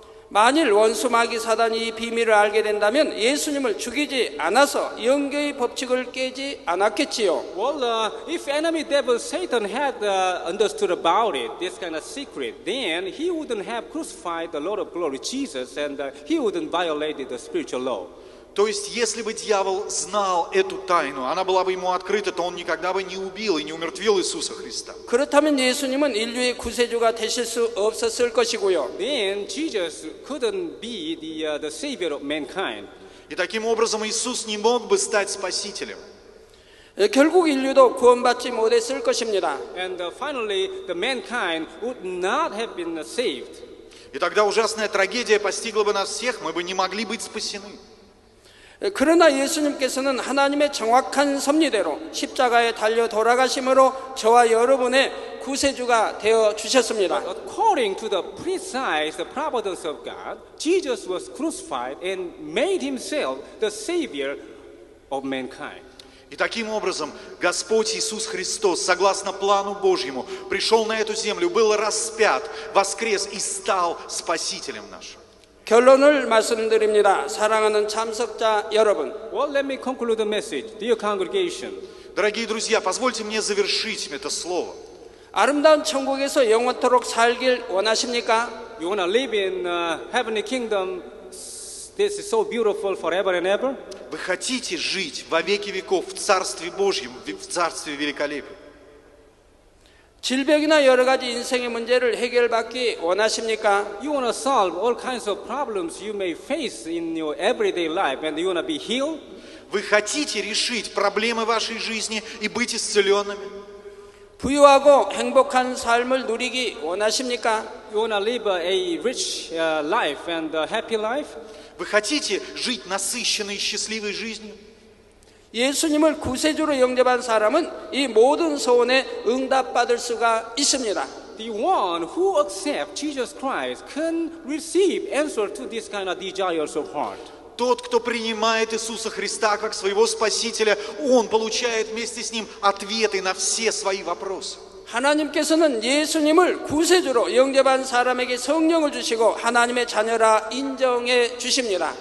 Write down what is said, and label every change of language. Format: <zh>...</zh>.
<ko>만일 원수 마귀 사단이 이 비밀을 알게 된다면 예수님을 죽이지 않아서 영계의 법칙을 깨지 않았겠지요.</ko> <en>Well, if enemy devil Satan had understood about it, this kind of secret, then he wouldn't have crucified the Lord of glory, Jesus, and he wouldn't violate the spiritual law.</en> <ru>То есть, если бы дьявол знал эту тайну, она была бы ему открыта, то он никогда бы не убил и не умертвил Иисуса Христа.</ru> <ko>그렇다면 예수님은 인류의 구세주가 되실 수 없었을 것이고요.</ko> <en>Then Jesus couldn't be the savior of mankind.</en> <ru>И таким образом Иисус не мог бы стать спасителем.</ru> <ko>결국 인류도 구원받지 못했을 것입니다.</ko> <en>And finally, the mankind would not have been saved.</en> <ru>И тогда ужасная трагедия постигла бы нас всех, мы бы не могли быть спасены.</ru> <ko>그러나 예수님께서는 하나님의 정확한 섭리대로 십자가에 달려 돌아가심으로 저와 여러분의 구세주가 되어 주셨습니다.</ko> <en>According to the precise providence of God, Jesus was crucified and made himself the savior of mankind.</en> <ru>И таким образом Господь Иисус Христос, согласно плану Божьему, пришел на эту землю, был распят, воскрес и стал Спасителем нашим.</ru> <ko>결론을 말씀드립니다. 사랑하는 참석자 여러분.</ko> <en>Well, let me conclude the message, dear congregation.</en> <ru>Дорогие друзья, позвольте мне завершить это слово.</ru> <ko>아름다운 천국에서 영원토록 살길 원하십니까?</ko> <en>You want to live in heavenly kingdom? This is so beautiful forever and ever.</en> <ru>Вы хотите жить во веки веков в Царстве Божьем, в Царстве великолепия?</ru> <ko>질병이나 여러 가지 인생의 문제를 해결받기 원하십니까?</ko> <en>You want to solve all kinds of problems you may face in your everyday life and you want to be healed?</en> <ru>Вы хотите решить проблемы вашей жизни и быть исцеленными?</ru> <ko>부유하고 행복한 삶을 누리기 원하십니까?</ko> <en>You want to live a rich life and a happy life?</en> <ru>Вы хотите жить насыщенной и счастливой жизнью?</ru> <ko>예수님을 구세주로 영접한 사람은 이 모든 소원에 응답받을 수가 있습니다.</ko> <en>The one who accepts Jesus Christ can receive answer to this kind of desires of heart.</en> <ru>Тот, кто принимает Иисуса Христа как своего Спасителя, он получает вместе с Ним ответы на все свои вопросы.</ru> <ko>하나님께서는 예수님을 구세주로 영접한 사람에게 성령을 주시고 하나님의 자녀라 인정해 주십니다.</ko>